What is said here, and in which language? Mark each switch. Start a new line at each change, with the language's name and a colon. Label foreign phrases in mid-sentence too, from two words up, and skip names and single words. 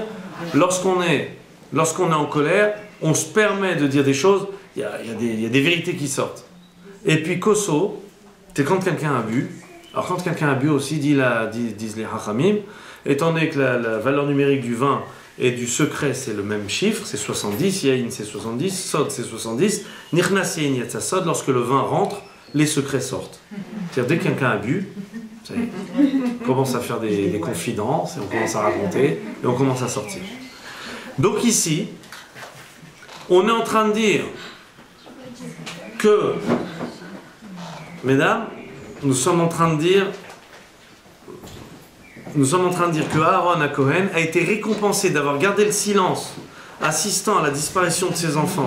French: Lorsqu'on est en colère, on se permet de dire des choses, il y a des vérités qui sortent. Et puis koso, c'est quand quelqu'un a bu. Alors quand quelqu'un a bu aussi, disent les hachamim, étant donné que la valeur numérique du vin et du secret c'est le même chiffre, c'est 70, yain c'est 70, sod c'est 70,
Hebrew: נכנס יין יצא סוד,
French: lorsque le vin rentre, les secrets sortent. C'est-à-dire dès que quelqu'un a bu, on commence à faire des confidences, et on commence à raconter, et on commence à sortir. Donc ici, on est en train de dire que, mesdames, nous sommes en train de dire que Aaron à Cohen a été récompensé d'avoir gardé le silence, assistant à la disparition de ses enfants.